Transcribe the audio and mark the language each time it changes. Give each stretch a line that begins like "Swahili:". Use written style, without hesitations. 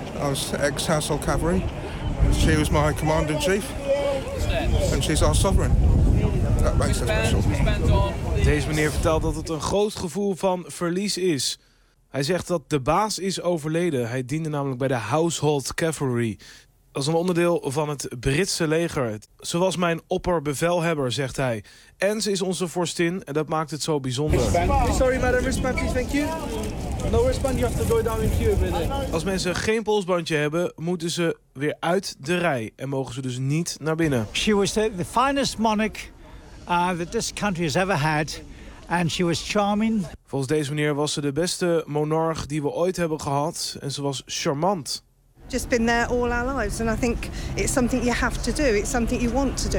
English: I was ex-House of Cavalry. She was my commander in chief. And she's our sovereign. That makes her special.
Dutch: Deze meneer vertelt dat het een groot gevoel van verlies is. Hij zegt dat de baas is overleden. Hij diende namelijk bij de Household Cavalry. Dat is een onderdeel van het Britse leger. Ze was mijn opperbevelhebber, zegt hij. En ze is onze vorstin en dat maakt het zo bijzonder.
English: Sorry, madam. Wristband, please. Thank you. No wristband, you have to go down in queue.
Dutch: Als mensen geen polsbandje hebben, moeten ze weer uit de rij. En mogen ze dus niet naar binnen.
English: She was the finest monarch that this country has ever had. And she was charming.
Dutch: Volgens deze meneer was ze de beste monarch die we ooit hebben gehad. En ze was charmant.
English: Just been there all our lives. And I think it's something you have to do. It's something you want to do.